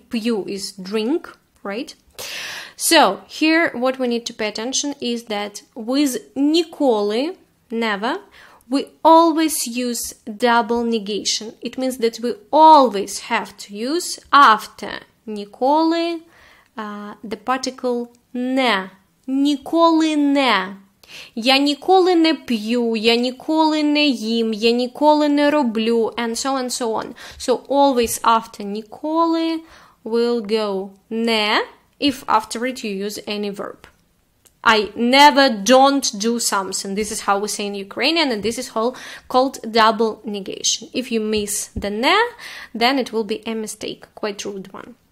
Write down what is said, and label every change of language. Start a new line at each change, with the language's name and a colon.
English: П'ю is drink, right? So, here what we need to pay attention is that with ніколи, never, we always use double negation. It means that we always have to use after ніколи the particle не.
Ukrainian: Ніколи не. Я ніколи не п'ю, я ніколи не їм, я ніколи не роблю,
English: and so on. So always after ніколи will go не, if after it you use any verb. I never don't do something. This is how we say in Ukrainian, and this is called double negation. If you miss the не, then it will be a mistake, quite rude one.